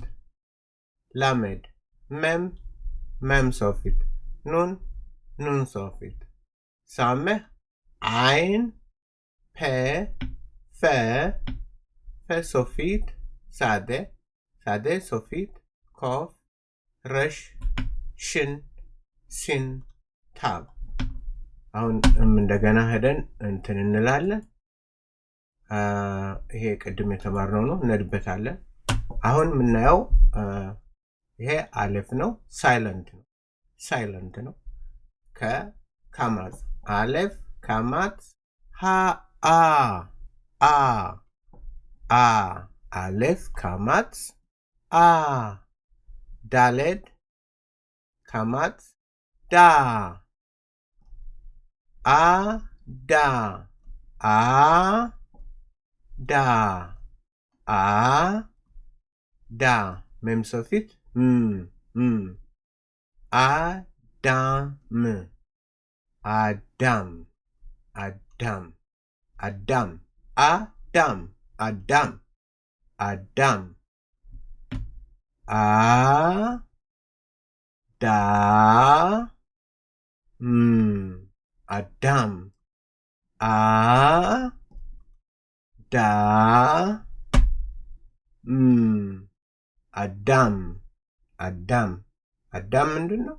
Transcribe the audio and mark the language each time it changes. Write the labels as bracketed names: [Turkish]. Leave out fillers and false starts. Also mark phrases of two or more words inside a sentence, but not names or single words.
[Amharic] ላሜድ፣ መም፣ መም ሶፊት፣ ኑን፣ ኑን ሶፊት፣ ሳሜህ፣ አይን፣ ፔ፣ ፌ፣ ፌ ሶፊት፣ ሳዴ፣ ሳዴ ሶፊት፣ ኮፍ፣ ረሽ፣ ሽን፣ ሲን፣ ታብ። አሁን እንደገና ሄደን እንትን እንላለን። ይሄ ቅድም የተማርነው ነው፣ እንሄድበታለን። አሁን የምናየው ይሄ አሌፍ ነው፣ ሳይለንት ነው። ሳይለንት ነው። ከካማት አሌፍ፣ ካማት፣ ሃ፣ አ፣ አ፣ አ፣ አሌፍ፣ ካማት፣ አ፣ ዳሌድ፣ ካማት፣ ዳ፣ አ፣ ዳ፣ አ፣ ዳ፣ አ፣ ዳ፣ መም ሶፊት፣ አዳም፣ አዳም፣ አዳም፣ አዳም፣ አዳም፣ አዳም፣ አዳም፣ አ፣ ዳ፣ አዳም፣ አ፣ ዳ፣ አዳም፣ አዳም። አዳም ምንድን ነው?